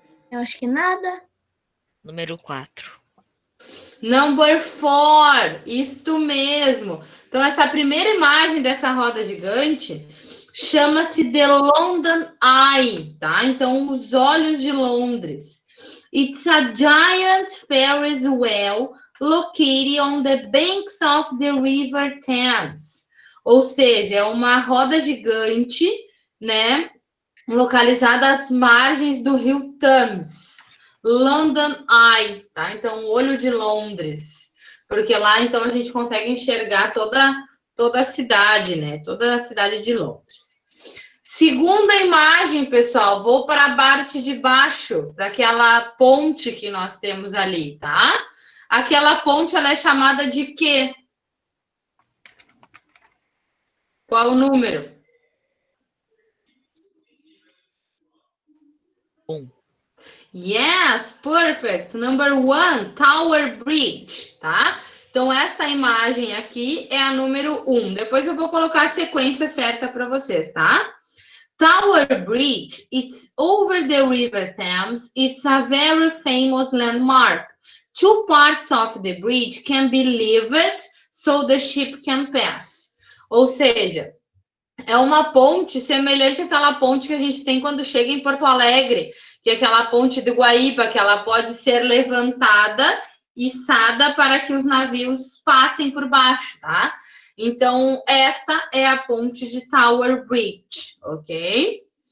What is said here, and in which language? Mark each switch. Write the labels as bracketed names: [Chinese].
[Portuguese] Eu acho que nada. Número 4. [English] Number 4. [Portuguese] Isto mesmo. Então, essa primeira imagem dessa roda gigante chama-se The London Eye, tá? Então, os olhos de Londres. [English] It's a giant Ferris wheel located on the banks of the River Thames. [Portuguese] Ou seja, é uma roda gigante, né? Localizada às margens do rio Thames. London Eye, tá? Então, o olho de Londres. Porque lá, então, a gente consegue enxergar toda a cidade, né? Toda a cidade de Londres. Segunda imagem, pessoal, vou para a parte de baixo, para aquela ponte que nós temos ali, tá? Aquela ponte, ela é chamada de quê? Qual o número? 1. [English] Yes, perfect. Number 1, Tower Bridge, tá? [Portuguese] Então, essa imagem aqui é a número 1. Depois eu vou colocar a sequência certa para vocês, tá? [English] Tower Bridge, it's over the River Thames. It's a very famous landmark. 2 parts of the bridge can be lifted so the ship can pass. [Portuguese] Ou seja, é uma ponte semelhante àquela ponte que a gente tem quando chega em Porto Alegre, que é aquela ponte do Guaíba, que ela pode ser levantada e içada para que os navios passem por baixo, tá? Então, esta é a ponte de Tower Bridge, ok?